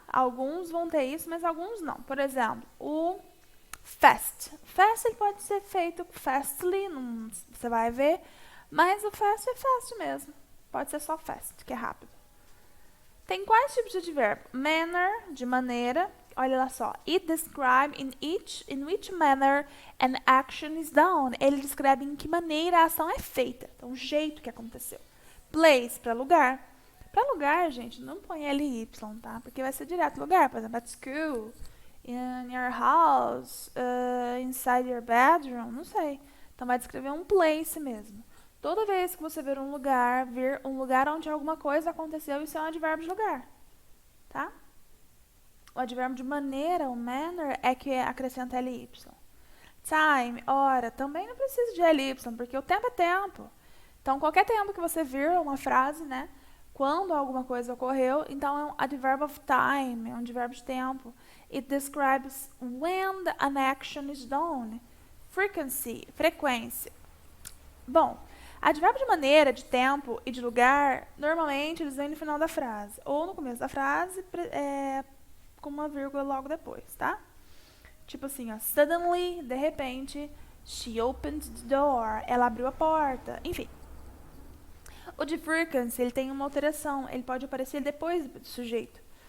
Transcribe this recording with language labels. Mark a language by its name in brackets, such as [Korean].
[Portuguese] Alguns vão ter isso, mas alguns não. Por exemplo, o fast. Fast ele pode ser feito fastly, você vai ver, mas o fast é fast mesmo. Pode ser só fast, que é rápido. Tem quais tipos de advérbio? Manner, de maneira. Olha lá só. [English] It describes in which manner an action is done. [Portuguese] Ele descreve em que maneira a ação é feita. Então, o jeito que aconteceu. Place, para lugar. Para lugar, gente, não põe ly, tá? Porque vai ser direto lugar. Por exemplo, [English] at school, in your house, inside your bedroom, [Portuguese] não sei. Então, vai descrever um place mesmo. Toda vez que você vir um lugar onde alguma coisa aconteceu, isso é um advérbio de lugar, tá? O advérbio de maneira, o manner, é que acrescenta ly. Time, hora, também não precisa de ly, porque o tempo é tempo. Então, qualquer tempo que você vir uma frase, né? Quando alguma coisa ocorreu, então é um [English] adverb of time, [Portuguese] é um advérbio de tempo. [English] It describes when an action is done. [Portuguese] Frequency, frequência. Bom, advérbio de maneira, de tempo e de lugar, normalmente eles vêm no final da frase. Ou no começo da frase, com uma vírgula logo depois, tá? Tipo assim, ó. [English] Suddenly, [Portuguese] de repente, [English] she opened the door. [Portuguese] Ela abriu a porta. Enfim. O de frequency, ele tem uma alteração. Ele pode aparecer depois do sujeito.